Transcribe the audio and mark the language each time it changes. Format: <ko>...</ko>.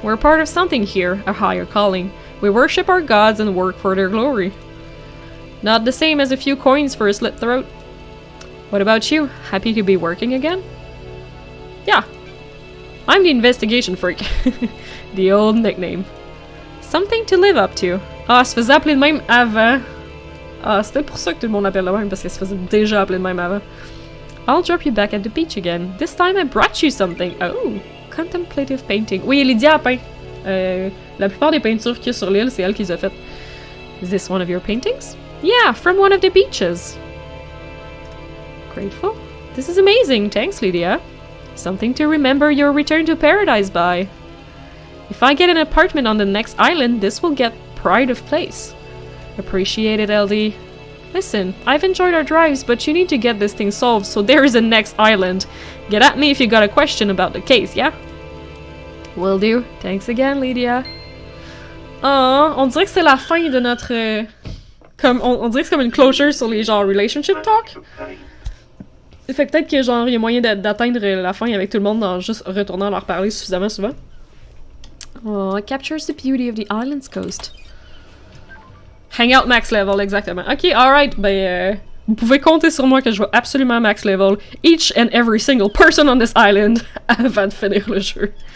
<en>We're part of something here, a higher calling. We worship our gods and work for their glory. Not the same as a few coins for a slit throat. What about you? Happy to be working again? Yeah. I'm the investigation freak. The old nickname. Something to live up to.</en> <fr>Ah, se faisait appeler de même avant. Ah, c'est peut-être pour ça que tout le monde l'appelle de même, parce qu'elle se faisait déjà appeler de même avant.</fr> <en>I'll drop you back at the beach again. This time I brought you something. Oh, contemplative painting.</en> <fr>Oui, Lydia a peint. La plupart des peintures qu'il y a sur l'île, c'est elle qui les a faites.</fr> <en>Is this one of your paintings? Yeah, from one of the beaches. Grateful? This is amazing, thanks Lydia. Something to remember your return to paradise by. If I get an apartment on the next island, this will get pride of place. Appreciate it, LD. Listen, I've enjoyed our drives, but you need to get this thing solved, so there is a next island. Get at me if you got a question about the case, yeah? Will do. Thanks again, Lydia.</en> <fr>Oh, on dirait que c'est la fin de notre... Comme, on dirait que c'est comme une closure sur les genre relationship talk. Fait que peut-être que genre il y a moyen d'atteindre la fin avec tout le monde en juste retournant leur parler suffisamment souvent.</fr> <en>Oh, it captures the beauty of the island's coast.</en> <fr>Hangout max level, exactement. Ok, alright, ben vous pouvez compter sur moi que je vais absolument max level</fr> <en>each and every single person on this island</en> <fr>avant de finir le jeu.</fr>